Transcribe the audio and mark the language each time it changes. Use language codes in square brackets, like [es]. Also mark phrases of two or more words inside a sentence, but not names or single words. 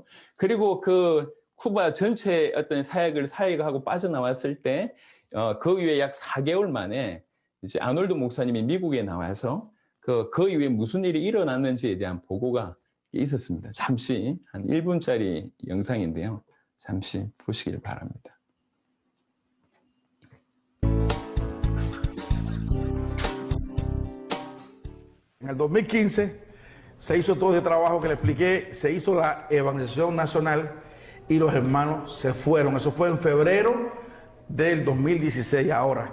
[ko] 그리고 그 쿠바 전체 어떤 사역하고 빠져나왔을 때, 그 이후에 약 4개월 만에 이제 아놀드 목사님이 미국에 나와서 그 이후에 무슨 일이 일어났는지에 대한 보고가 있었습니다. 잠시 한 1분짜리 영상인데요. 잠시 보시길 바랍니다. [es] En el 2015 se hizo todo ese trabajo que le expliqué, se hizo la evangelización nacional y los hermanos se fueron. Eso fue en febrero del 2016 ahora.